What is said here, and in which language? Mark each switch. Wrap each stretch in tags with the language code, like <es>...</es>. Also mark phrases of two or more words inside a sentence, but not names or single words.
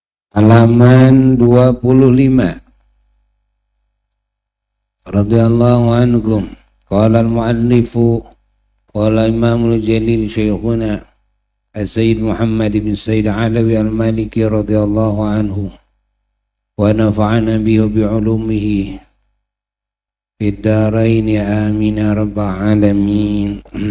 <ar>halaman 25. رضي الله عنهم. قال المؤلف قال الإمام الجليل شيخنا السيد محمد بن السيد علوي المالكي رضي الله عنه ونفعنا به بعلومه في الدارين آمين يا رب العالمين.</ar>